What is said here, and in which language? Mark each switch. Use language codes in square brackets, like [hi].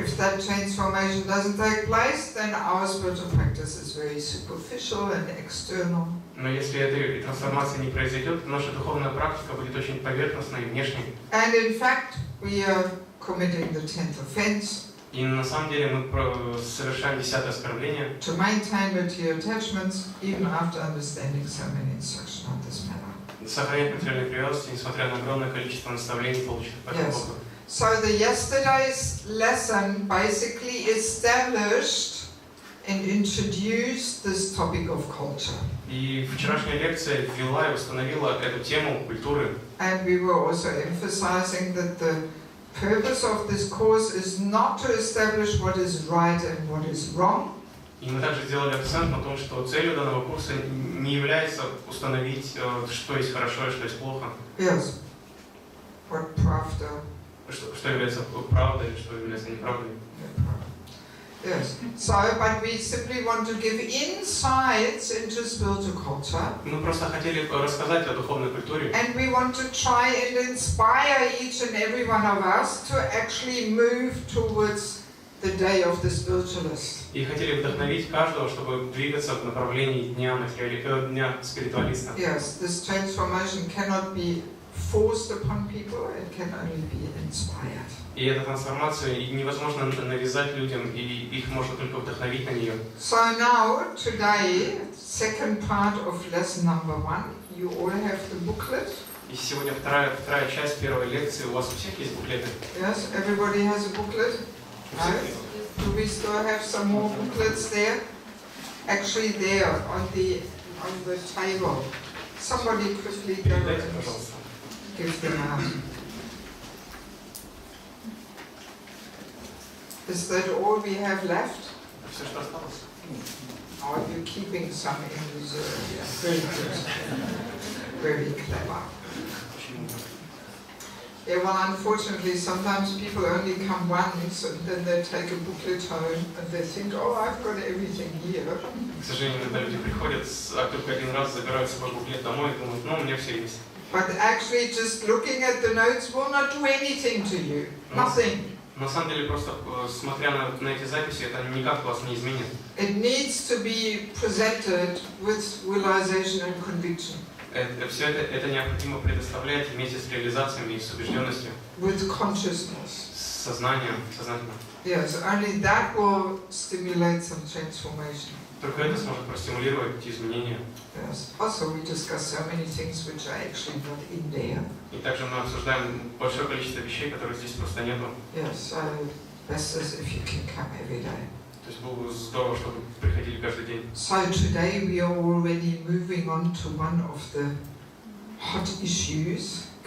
[en] If that transformation doesn't take place, then our spiritual practice is very superficial and external. [ru] Но если этой трансформации не произойдет, наша духовная практика будет очень поверхностной и внешней. [en] And in fact, we are committing the 10th offense. [ru] И на самом деле мы совершаем 10-е оскорбление. [en] To maintain material attachments, even after understanding so many instructions on this matter. [ru] Сохранять материальные привязанности, несмотря на огромное количество наставлений, полученных по этому поводу. [en] So the yesterday's lesson basically established and introduced this topic of culture. [ru] И вчерашняя лекция ввела и установила эту тему культуры. [en] And we were also emphasizing that the purpose of this course is not to establish what is right and what is wrong. [ru] И мы также сделали акцент на том, что целью данного курса не является установить, что есть хорошо и что есть плохо. [en] Yes. What pravda? [ru] Что является правдой и что является неправдой. [en] Yes. So, but we simply want to give insights into spiritual culture. [ru] Мы просто хотели рассказать о духовной культуре. [en] And we want to try and inspire each and every one of us to actually move towards the day of the spiritualist. [ru] И хотели вдохновить каждого, чтобы двигаться в направлении дня спиритуалиста. [en] Yes, this transformation cannot be forced upon people; it can only be inspired. [ru] И эту трансформацию невозможно навязать людям, и их можно только вдохновить на нее. [en] So now, today, second part of lesson number 1. You all have the booklet. [ru] И сегодня вторая часть первой лекции. У вас у всех есть буклеты? [en] Yes, everybody has a booklet. Right? Do we still have some more booklets there? Actually, there on the table. Somebody quickly go and give them out. Is that all we have left? [ru] Все, что осталось. [en] Are you keeping some in reserve? Yeah. Very good. Very clever. Yeah, well, unfortunately, sometimes people only come once and then they take a booklet home and they think, oh, I've got everything here. [ru] К сожалению, когда люди приходят, только один раз забирают свой буклет домой и думают, ну, у меня все есть. [en] But actually, just looking at the notes will not do anything to you. Nothing. [ru] На самом деле, просто смотря на эти записи, это никак вас не изменит. [en] It needs to be presented with realization and conviction. [ru] Все это необходимо предоставлять вместе с реализациями и с убежденностью. [en] With consciousness. [ru] С сознанием, сознательно. [en] Yes, only that will stimulate some transformation. [ru] Только это сможет простимулировать эти изменения. [en] Yes. Also, we discuss so many things which are actually not in there. [ru] И также мы обсуждаем большое количество вещей, которые здесь просто нету. [en] Yes, so best is if you can come every day. [ru] То есть было бы здорово, чтобы приходили каждый день. [en] So today we are already moving on to one of the hot issues,